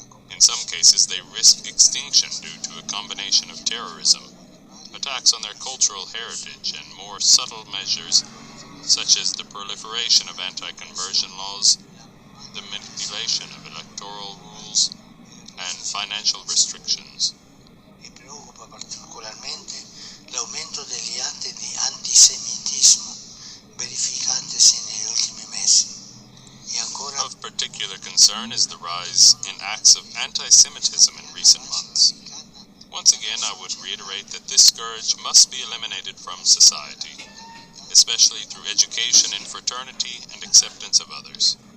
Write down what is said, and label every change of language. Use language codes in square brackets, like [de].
[en] In some cases, they risk extinction due to a combination of terrorism, attacks on their cultural heritage, and more subtle measures such as the proliferation of anti-conversion laws, the manipulation of electoral rules, and financial restrictions. [it] E preoccupa particolarmente l'aumento degli atti di antisemitismo verificatisi negli ultimi mesi. E ancora [en] Of particular concern is the rise in acts of anti-Semitism in recent months. Once again, I would reiterate that this scourge must be eliminated from society, especially through education in fraternity and acceptance of others.